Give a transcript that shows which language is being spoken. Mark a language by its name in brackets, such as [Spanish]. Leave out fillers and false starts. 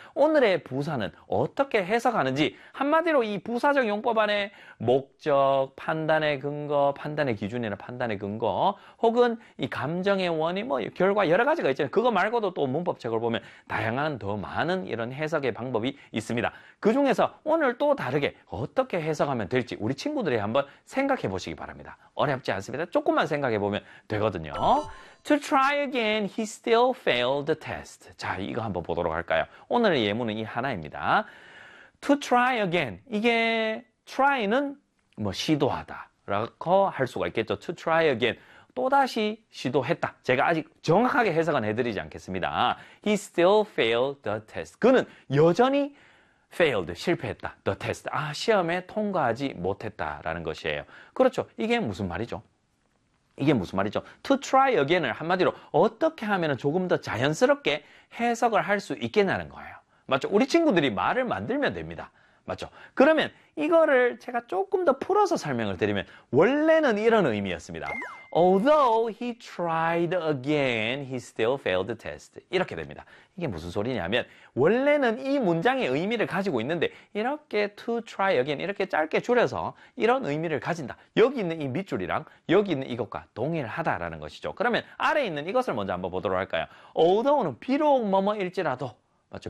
[Korean] 오늘의 부사는 어떻게 해석하는지 한마디로 이 부사적 용법 안에 목적, 판단의 근거, 판단의 기준이나 판단의 근거 혹은 이 감정의 원인, 뭐 결과 여러 가지가 있잖아요. 그거 말고도 또 문법책을 보면 다양한 더 많은 이런 해석의 방법이 있습니다. 그 중에서 오늘 또 다르게 어떻게 해석하면 될지 우리 친구들이 한번 생각해 보시기 바랍니다. 어렵지 않습니다. 조금만 생각해 보면 되거든요. [English] To try again, he still failed the test. [Korean] 자, 이거 한번 보도록 할까요? 오늘의 예문은 이 하나입니다. [English] To try again, [Korean] 이게 try는 뭐 시도하다라고 할 수가 있겠죠. [English] To try again, [Korean] 또다시 시도했다. 제가 아직 정확하게 해석은 해드리지 않겠습니다. [English] He still failed the test. [Korean] 그는 여전히 [English] failed, [Korean] 실패했다. [English] The test, [Korean] 아, 시험에 통과하지 못했다라는 것이에요. 그렇죠. 이게 무슨 말이죠? 이게 무슨 말이죠? [English] To try again [Korean] 을 한마디로 어떻게 하면 조금 더 자연스럽게 해석을 할 수 있겠냐는 거예요. 맞죠? 우리 친구들이 말을 만들면 됩니다. 맞죠? 그러면 이거를 제가 조금 더 풀어서 설명을 드리면 원래는 이런 의미였습니다. [English] Although he tried again, he still failed the test. [Korean] 이렇게 됩니다. 이게 무슨 소리냐면 원래는 이 문장의 의미를 가지고 있는데 이렇게 [English] to try again [Korean] 이렇게 짧게 줄여서 이런 의미를 가진다. 여기 있는 이 밑줄이랑 여기 있는 이것과 동일하다라는 것이죠. 그러면 아래 있는 이것을 먼저 한번 보도록 할까요? Although는 비록 뭐뭐일지라도 맞죠?